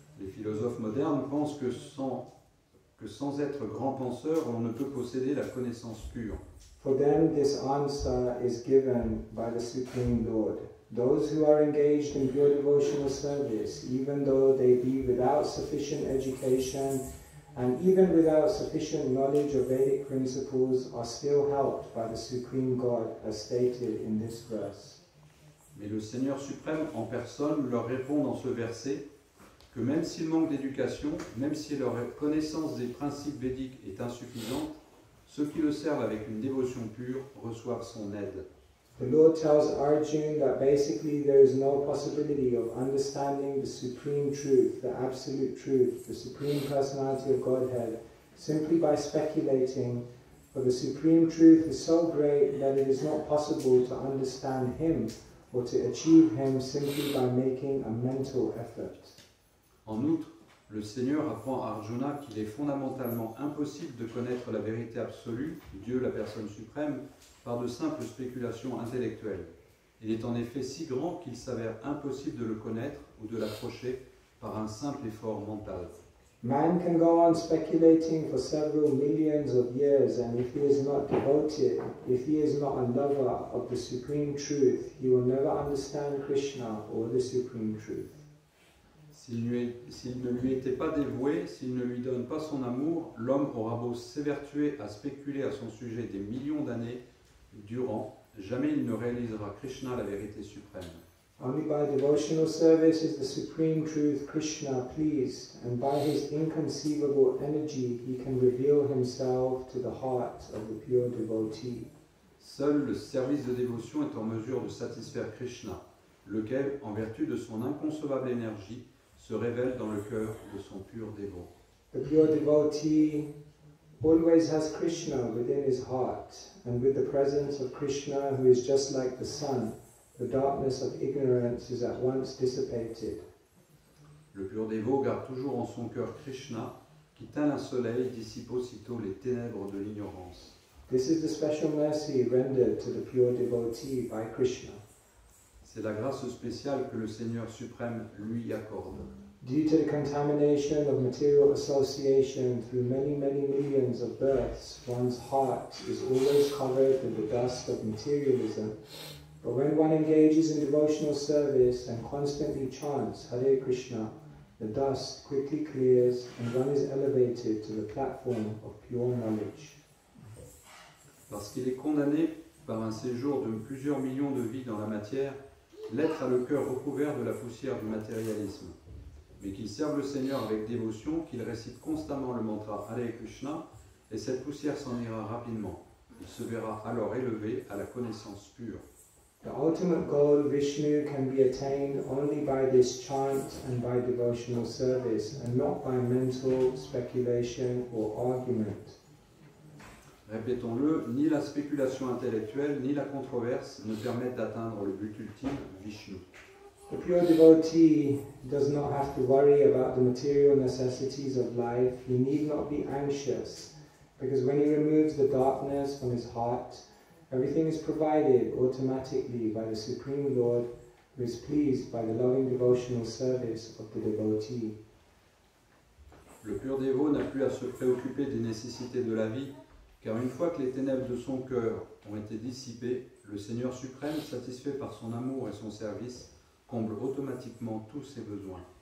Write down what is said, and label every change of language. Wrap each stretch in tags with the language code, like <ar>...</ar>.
<fr>Les philosophes modernes pensent que sans être grand penseur, on ne peut posséder la connaissance pure.</fr> <en>For them, this answer is given by the Supreme Lord. Those who are engaged in pure devotional service, even though they be without sufficient education and even without sufficient knowledge of Vedic principles, are still helped by the Supreme God, as stated in this verse.</en> <fr>Mais le Seigneur suprême en personne leur répond dans ce verset que même s'ils manquent d'éducation, même si leur connaissance des principes védiques est insuffisante, ceux qui le servent avec une dévotion pure reçoivent son aide.</fr> <en>The Lord tells Arjuna that basically there is no possibility of understanding the supreme truth, the absolute truth, the supreme personality of Godhead, simply by speculating, for the supreme truth is so great that it is not possible to understand Him or to achieve Him simply by making a mental effort.</en> <fr>En outre, le Seigneur apprend à Arjuna qu'il est fondamentalement impossible de connaître la vérité absolue, Dieu la personne suprême, par de simples spéculations intellectuelles. Il est en effet si grand qu'il s'avère impossible de le connaître ou de l'approcher par un simple effort mental.</fr> <en>Man can go on speculating for several millions of years, and if he is not devoted, if he is not a lover of the supreme truth, he will never understand Krishna or the supreme truth.</en> <fr>S'il ne lui était pas dévoué, s'il ne lui donne pas son amour, l'homme aura beau s'évertuer à spéculer à son sujet des millions d'années durant, jamais il ne réalisera Krishna, la vérité suprême.</fr> <en>Only by devotional service is the supreme truth Krishna pleased, and by his inconceivable energy he can reveal himself to the heart of the pure devotee.</en> <fr>Seul le service de dévotion est en mesure de satisfaire Krishna, lequel, en vertu de son inconcevable énergie, se révèle dans le cœur de son pur dévot.</fr> <en>The pure devotee always has Krishna within his heart, and with the presence of Krishna, who is just like the sun, the darkness of ignorance is at once dissipated.</en> <fr>Le pur dévot garde toujours en son cœur Krishna, qui tel un soleil dissipe aussitôt les ténèbres de l'ignorance.</fr> <en>This is the special mercy rendered to the pure devotee by Krishna.</en> <fr>C'est la grâce spéciale que le Seigneur suprême lui accorde.</fr> <en>Due to the contamination of material association through many millions of births, one's heart is always covered with the dust of materialism. But when one engages in devotional service and constantly chants Hare Krishna, the dust quickly clears and one is elevated to the platform of pure knowledge.</en> <fr>Parce qu'il est condamné par un séjour de plusieurs millions de vies dans la matière, l'être a le cœur recouvert de la poussière du matérialisme. Mais qu'il serve le Seigneur avec dévotion, qu'il récite constamment le mantra Hare Krishna, et cette poussière s'en ira rapidement. Il se verra alors élevé à la connaissance pure.</fr> <en>The ultimate goal, Vishnu, can be attained only by this chant and by devotional service, and not by mental speculation or argument.</en> <fr>Répétons-le, ni la spéculation intellectuelle, ni la controverse ne permettent d'atteindre le but ultime, Vishnu.</fr> <en>The pure devotee does not have to worry about the material necessities of life. He need not be anxious, because when he removes the darkness from his heart, everything is provided automatically by the Supreme Lord, who is pleased by the loving devotional service of the devotee.</en> <fr>Le pur dévot n'a plus à se préoccuper des nécessités de la vie, car une fois que les ténèbres de son cœur ont été dissipées, le Seigneur suprême, satisfait par son amour et son service, comble automatiquement tous ses besoins.</fr>